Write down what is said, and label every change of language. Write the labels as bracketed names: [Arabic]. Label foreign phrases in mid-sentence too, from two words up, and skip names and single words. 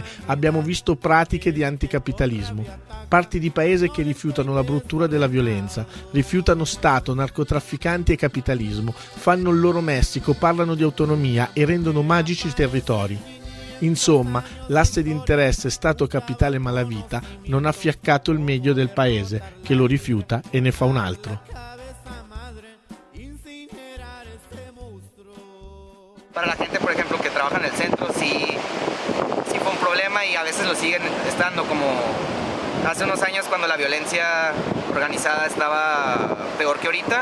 [Italian] Abbiamo visto pratiche di anticapitalismo. Parti di paese che rifiutano la bruttura della violenza, rifiutano Stato, narcotrafficanti e capitalismo, fanno il loro Messico, parlano di autonomia e rendono magici i territori. Insomma, l'asse di interesse Stato, capitale, malavita non ha fiaccato il meglio del paese, che lo rifiuta e ne fa un altro. [Spanish] Para la gente, por ejemplo, que trabaja en el centro, sí fue un problema y a veces lo siguen estando, como hace unos años cuando la violencia organizada estaba peor que ahorita.